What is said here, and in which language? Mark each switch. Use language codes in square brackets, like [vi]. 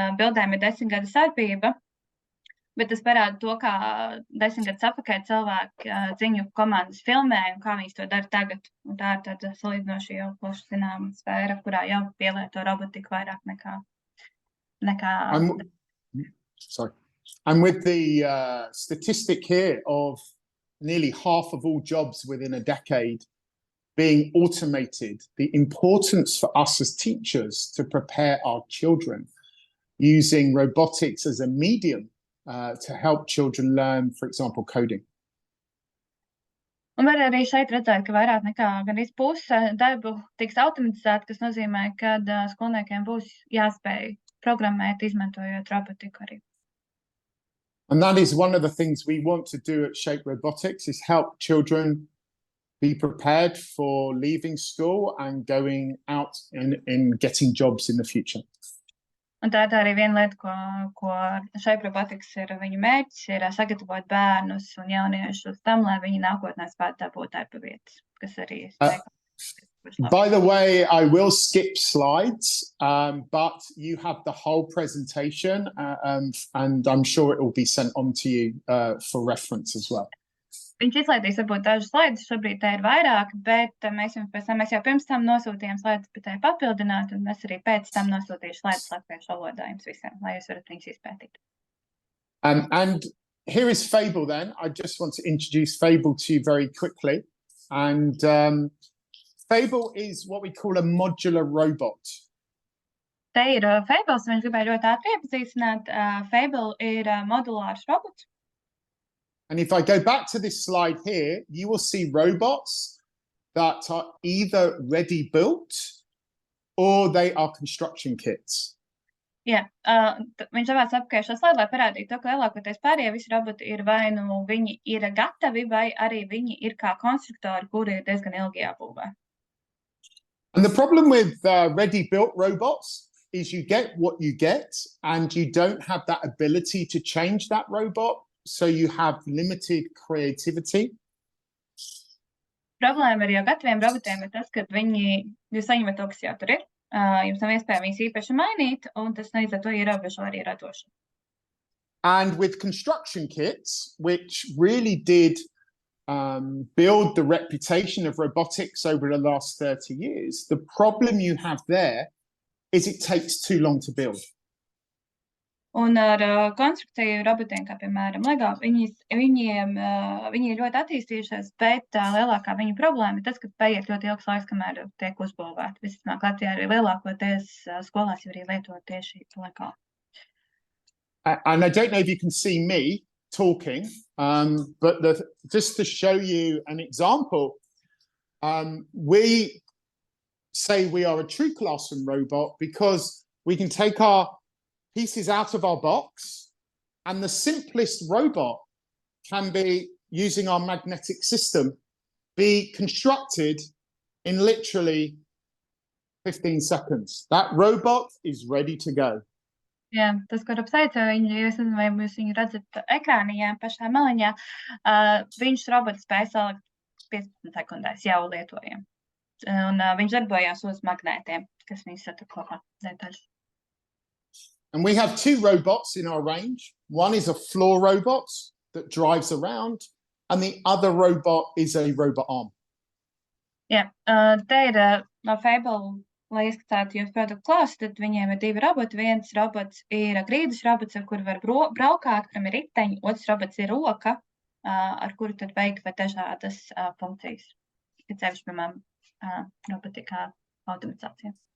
[lv] Bildēm ir 10 gadu starpība, bet tas parāda to, kā 10 gadus atpakaļ cilvēki ziņu komandas filmē un kā viņi to dara tagad. Un tā ir tāda salīdzinoši jau plaši zināma sfēra, kurā jau pielieto robotiku vairāk nekā nekā... [en] And with the statistic here of nearly half of all jobs within a decade being automated, the importance for us as teachers to prepare our children using robotics as a medium to help children learn, for example, coding. [lv] Un var arī šeit redzēt, ka vairāk nekā gandrīz puse darbu tiks automatizēta, kas nozīmē, ka skolniekiem būs jāspēj programmēt, izmantojot robotiku arī. [en] And that is one of the things we want to do at Shape Robotics, is help children be prepared for leaving school and going out and getting jobs in the future. [lv] Un tā ir arī viena lieta, ko Shape Robotics ir viņu mērķis, ir sagatavot bērnus un jauniešus tam, lai viņi nākotnē spētu dabūt darba vietas, kas arī [en] By the way, I will skip slides, but you have the whole presentation, and I'm sure it will be sent on to you for reference as well. [lv] Viņš izlaidīs varbūt dažus slaidus, šobrīd te ir vairāk, bet mēs jau pirms tam nosūtījām slaidus, bet te papildināt, un es arī pēc tam nosūtīšu slaidus latviešu valodā jums visiem, lai jūs varat viņus izpētīt. [en] And here is Fable then. I just want to introduce Fable to you very quickly. And Fable is what we call a modular robot. [lv] Te ir Fables, viņš gribēja ļoti ātri iepazīstināt. Fable ir modulārs robots. [en] And if I go back to this slide here, you will see robots that are either ready built or they are construction kits. [lv] Jā, viņš savāc apkārt šo slaidu, lai parādītu to, ka lielākoties pārējie visi roboti ir vai nu viņi ir gatavi, vai arī viņi ir kā konstruktori, kuri ir diezgan ilgi jābūvē. [en] And the problem with ready built robots is you get what you get and you don't have that ability to change that robot. So you have limited creativity. [lv] Problēma ar jau gataviem robotiem ir tas, ka jūs saņemat to, kas jau tur ir. Jums nav iespēja viņus īpaši mainīt, un tas līdz ar to ierobežo arī radošanu. [en] And with construction kits, which really did build the reputation of robotics over the last 30 years, the problem you have there is it takes too long to build. [lv] Un ar konstrukciju robotiem, kā piemēram LEGO, viņi ir ļoti attīstījušies, bet lielākā viņu problēma ir tas, ka paiet ļoti ilgs laiks, kamēr tiek uzbūvēti. Visticamāk, Latvijā arī lielākoties skolās jau arī lieto tieši LEGO. [en] And I don't know if you can see me talking, but just to show you an example, we say we are a true classroom robot because we can take our pieces out of our box, and the simplest robot can be, using our magnetic system, be constructed in literally 15 seconds. That robot is ready to go. [lv] Jā, tas, ko apsveicu, jūs nezinu, vai jūs viņu redzat ekrāniņā pašā maliņā, viņš robots spēja salikt 15 sekundēs jau lietojam. Un viņš darbojās uz magnētiem, kas viņus satur kopā detaļas. [en] And we have two robots in our range. One is a floor robot that drives around, and the other robot is a robot arm. [lv] Jā, te ir no Fable, lai izskatātu jūs produktu klāstu, tad viņiem ir divi roboti. Viens robots ir grīdas robots, ar kuru var braukāt, kuram ir riteņi. Otrs robots ir roka, ar kuru tad veikt dažādas funkcijas. Cevišķi, piemēram, robotikā automatizācija.